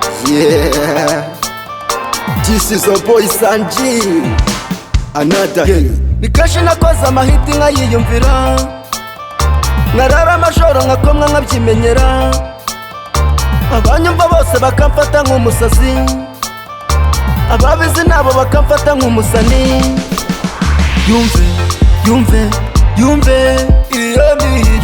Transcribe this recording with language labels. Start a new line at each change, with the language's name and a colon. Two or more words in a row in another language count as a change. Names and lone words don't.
English: Yeah. This is your boy Sanji. Another hit.
Kinyarwanda: Ni kenshi nakoze amahiti nkayiyumvira, nkarara amajoro nkakomwa nkabyimenyera, abanyumva bose bakamfata nk'umusazi, ababizi nabo bakamfata nk'umusani. Yumve, yumve, yumve, iyo ni hit.